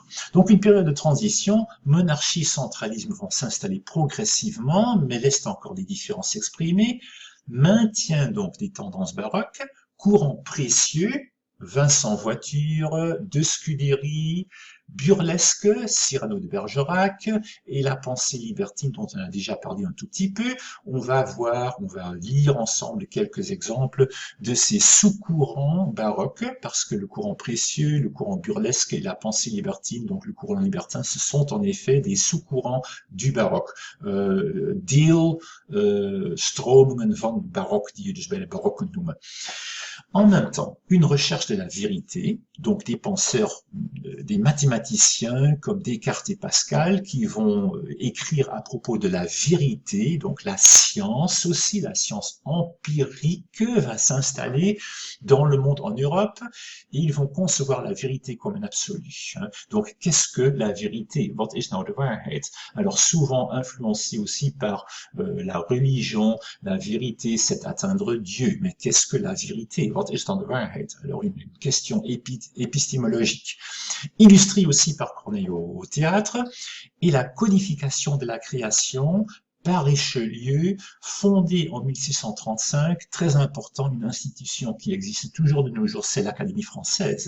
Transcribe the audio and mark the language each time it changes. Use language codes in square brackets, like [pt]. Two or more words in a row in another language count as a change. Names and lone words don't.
[fr] Donc une période de transition, monarchie, centralisme vont s'installer progressivement, mais laissent encore des différences s'exprimer, maintient donc des tendances baroques, courants précieux, vin sans voiture, de Scudéry, burlesque, Cyrano de Bergerac, et la pensée libertine dont on a déjà parlé un tout petit peu. On va lire ensemble quelques exemples de ces sous-courants baroques, parce que le courant précieux, le courant burlesque et la pensée libertine, donc le courant libertin, ce sont en effet des sous-courants du baroque. [nl] Stromingen van barok, die je dus bij de barok kunt noemen. [fr] En même temps, une recherche de la vérité, donc des penseurs, des mathématiciens comme Descartes et Pascal, qui vont écrire à propos de la vérité, donc la science aussi, la science empirique va s'installer dans le monde en Europe, et ils vont concevoir la vérité comme un absolu. Donc, qu'est-ce que la vérité? [nl] Wat is nou de waarheid? [fr] Alors, souvent influencé aussi par la religion, la vérité, c'est atteindre Dieu. Mais qu'est-ce que la vérité? [nl] Wat is dan de waarheid? [fr] Alors, une question épistémologique. Illustrée aussi par Corneille au théâtre, et la codification de la création par Richelieu, fondée en 1635, très important, une institution qui existe toujours de nos jours, c'est l'Académie française.